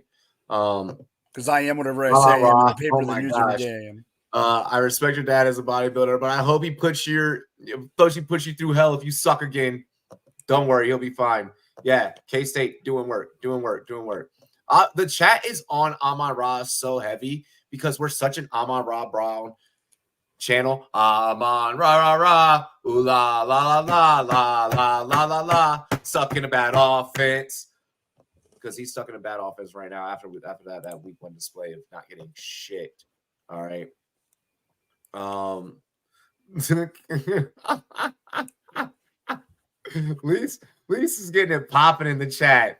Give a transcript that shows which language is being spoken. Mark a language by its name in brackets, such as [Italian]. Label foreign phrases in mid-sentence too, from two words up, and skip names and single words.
[English] Because I am whatever I say. I'm the paper the news every day I am. I respect your dad as a bodybuilder, but I hope he puts you through hell if you suck again. Don't worry, he'll be fine. Yeah, K-State doing work. The chat is on Amon-Ra so heavy because we're such an Amon Ra Brown channel. Amon Ra Ra Ra. Ooh la la la la la la la la. Stuck in a bad offense. Because he's stuck in a bad offense right now after that week 1 display of not getting shit. All right. Lise is getting it popping in the chat.